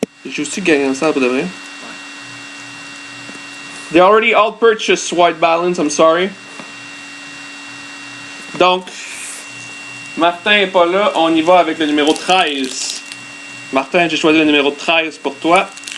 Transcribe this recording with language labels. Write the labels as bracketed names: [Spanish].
[French] Je suis gagnant ça pour de vrai. [English] They already all purchased White Balance, I'm sorry. [French] Donc, Martin n'est pas là, on y va avec le numéro 13. Martin, j'ai choisi le numéro 13 pour toi.